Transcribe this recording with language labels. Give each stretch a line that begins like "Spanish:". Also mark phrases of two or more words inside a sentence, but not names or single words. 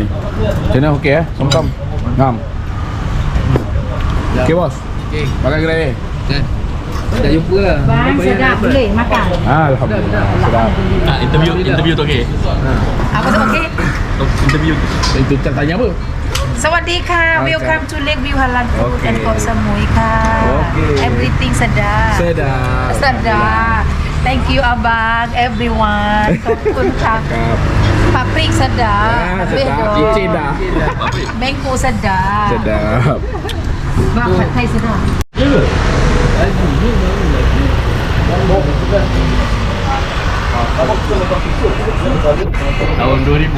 Malay: Macam mana okey Somtam? Ngam. Okey bos. Okey. Makan kedai ni. Kan. Dah jumpa lah. Bang, sedap boleh makan. Alhamdulillah. Sedap. Interview tu okey. Apa tu okey? Interview. Itu tanya apa?
English: Sawadika, welcome to Lakeview Halal Food Okay. and Koh Samui ka. Okay.
Malay: Everything sedap. Sedap. Sedap.
English: Thank you abang, everyone.
Thai: ขอบคุณค่ะ ครับ
Malay: Paprik sedap. sedap. Cincin dah. Mango sedap. Sedap. Bang, Pad Thai sedap. Tahun 2000.